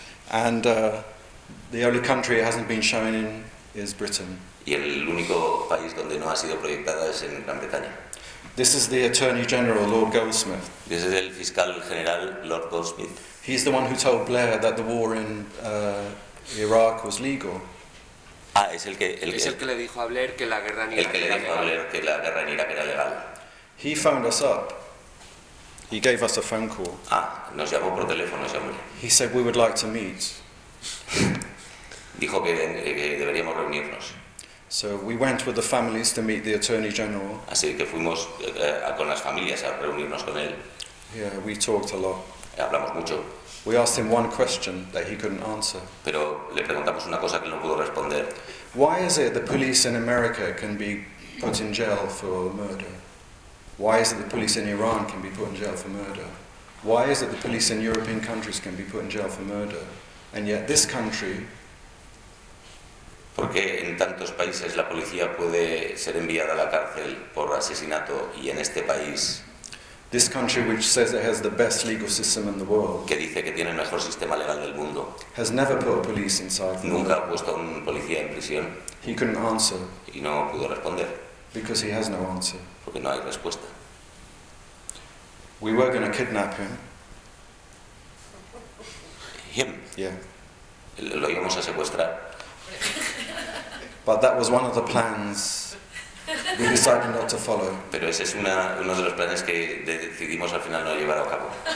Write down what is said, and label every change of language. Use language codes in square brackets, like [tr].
[en] And the only country it hasn't been shown in is Britain. [es] Y el único país donde no ha sido proyectada es en Gran Bretaña. [en] This is the Attorney General, Lord Goldsmith. [es] Este es el fiscal general, Lord Goldsmith. [en] He's the one who told Blair that the war in Iraq was legal. [es] Ah, es el que le dijo a Blair que la guerra en Irak era legal. El que le dijo a Blair que la guerra en Irak era legal. [en] He phoned us up. He gave us a phone call. [es] Ah, nos llamó por teléfono ese hombre. [en] He said we would like to meet. [es] Dijo que deberíamos reunirnos. [en] So we went with the families to meet the Attorney General. [es] Así que fuimos con las familias a reunirnos con él. [en] Yeah, we talked a lot. [es] Hablamos mucho. [en] We asked him one question that he couldn't answer. [es] Pero le preguntamos una cosa que no pudo responder. [en] Why is it the police in America can be put in jail for murder? Why is it the police in Iran can be put in jail for murder? Why is it the police in European countries can be put in jail for murder? And yet this country. [es] ¿Por qué en tantos países la policía puede ser enviada a la cárcel por asesinato y en este país? [en] This country, which says it has the best legal system in the world, [es] que dice que tiene el mejor sistema legal del mundo, [en] has never put a police inside. [es] Nunca ha puesto a un policía en prisión. [en] He couldn't answer. [es] Y no pudo responder. [en] Because he has no answer. [es] Porque no hay respuesta. [en] We were going to kidnap him. Him. Yeah. [es] Lo íbamos a secuestrar. [en] But that was one of the plans we decided not to follow. [es] Pero ese es uno de los planes que decidimos al final no llevar a cabo.